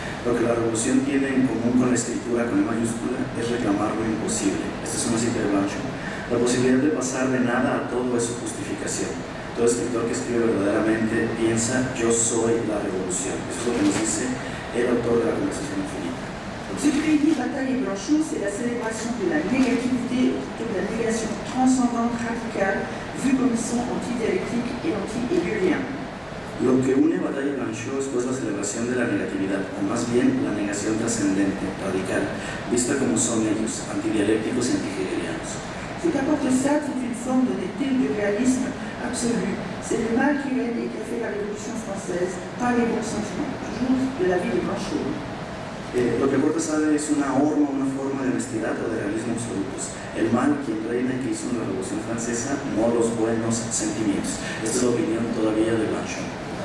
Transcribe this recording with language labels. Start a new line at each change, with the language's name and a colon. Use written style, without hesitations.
Spanish: Lo que la revolución tiene en común con la escritura con E mayúscula es reclamar lo imposible. Esta es una cita de Blanchot. La posibilidad de pasar de nada a todo es su justificación. Todo escritor que escribe verdaderamente piensa, yo soy la revolución. Eso es lo que nos dice el autor de la Conversación Infinita.
French: Ce que dit Bataille et Blanchot, c'est la célébration de la négativité, plutôt de la négation transcendante, radicale, vue comme ils sont anti-dialectique et anti-hegélien.
Spanish: Lo que une Bataille y Blanchot es pues la celebración de la negatividad, o más bien la negación trascendente, radical, vista como son ellos, antidialécticos y antihegelianos.
French: Ce qu'apporte Sade, c'est une forme d'honnêteté ou de réalisme absolu. C'est le mal qui règne et qui a fait la Révolution française, pas les bons sentiments, toujours de la vie de Blanchot.
Spanish: Lo que aporta Sade es una forma de honestidad o de realismo absolutos. El mal, quien reina y que hizo en la Revolución Francesa, no los buenos sentimientos. Esta es la opinión todavía de Blanchot.